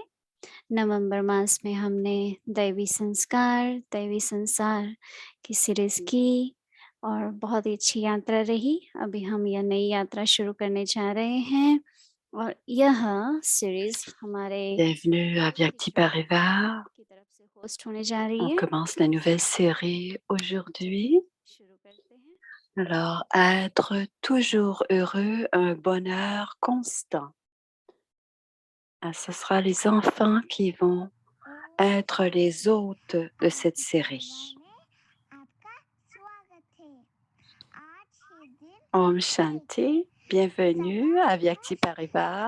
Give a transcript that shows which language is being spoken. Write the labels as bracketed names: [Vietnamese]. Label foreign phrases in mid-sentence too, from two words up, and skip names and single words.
[Hindi] नवंबर मास में हमने दैवी संस्कार, दैवी संसार की सीरीज की और बहुत ही अच्छी यात्रा रही। अभी हम यह नई यात्रा शुरू करने जा रहे हैं और यह सीरीज हमारे [French] Bienvenue à Vyakti Parivar. [Hindi] की तरफ से होस्ट होने जा रही [French] On [Hindi] है। [French] commence la nouvelle série aujourd'hui. [Hindi] शुरू करते हैं। [French] Alors, être toujours heureux, un bonheur constant. Ce sera les enfants qui vont être les hôtes de cette série. [Hindi] ओम शांति, [French] bienvenue à Vyakti Parivar.